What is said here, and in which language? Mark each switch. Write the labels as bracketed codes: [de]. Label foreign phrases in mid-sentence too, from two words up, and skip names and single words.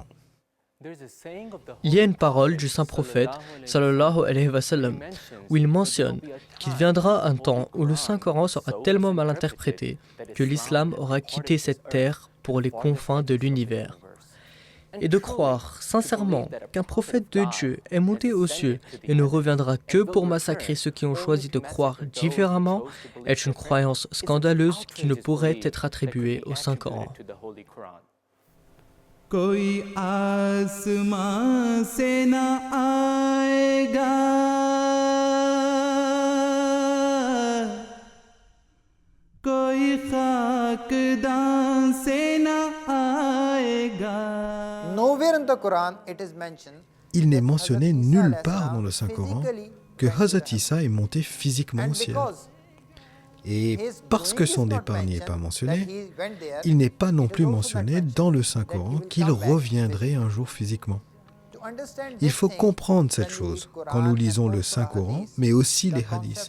[fr] Il y a une parole du saint prophète, [ar] صلى الله عليه وسلم, [fr] où il mentionne qu'il viendra un temps où le Saint-Coran sera tellement mal interprété que l'islam aura quitté cette terre pour les confins de l'univers. Et de croire sincèrement qu'un prophète de Dieu est monté aux cieux et ne reviendra que pour massacrer ceux qui ont choisi de croire différemment est une croyance scandaleuse qui ne pourrait être attribuée au Saint-Coran. [ur] کوئی آسماں سے نہ آئے گا کوئی خاکداں سے نہ آئے گا. [en] Nowhere in the Quran it is mentioned. [fr] Il n'est mentionné nulle part dans le Saint-Coran que Hazrat Isa est monté physiquement au ciel. Et parce que son départ n'y est pas mentionné, il n'est pas non plus mentionné dans le Saint-Coran qu'il reviendrait un jour physiquement. Il faut comprendre cette chose quand nous lisons le Saint-Coran, mais aussi les hadiths.